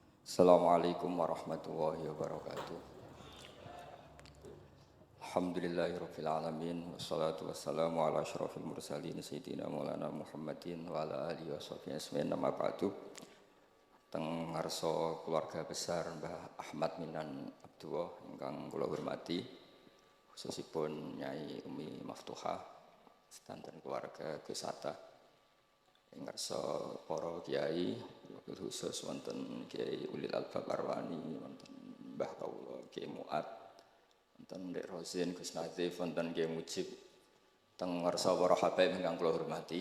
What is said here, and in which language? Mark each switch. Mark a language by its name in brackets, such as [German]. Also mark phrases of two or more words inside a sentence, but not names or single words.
[Arabic] السلام عليكم ورحمة الله وبركاته. الحمد لله رب العالمين والصلاة والسلام على أشرف المرسلين سيدنا مولانا محمد وعلى آله وصحبه أجمعين. أما بعد. [Javanese] Teng ngarsa [Indonesian] keluarga besar [Javanese] Mbah Ahmad Minan Abdullah ingkang kula hormati, khususipun Nyai Umi Maftuhah sedanten keluarga Gus Hatta. Ngarsa para kiai khusus wonten Kiai Ulil Albab Arwani, wonten Mbah Kawula Kiai Muat, wonten Ndek Rosin Gus Nazif, wonten Kiai Mujib, teng ngarsa para habaib ingkang kula hormati.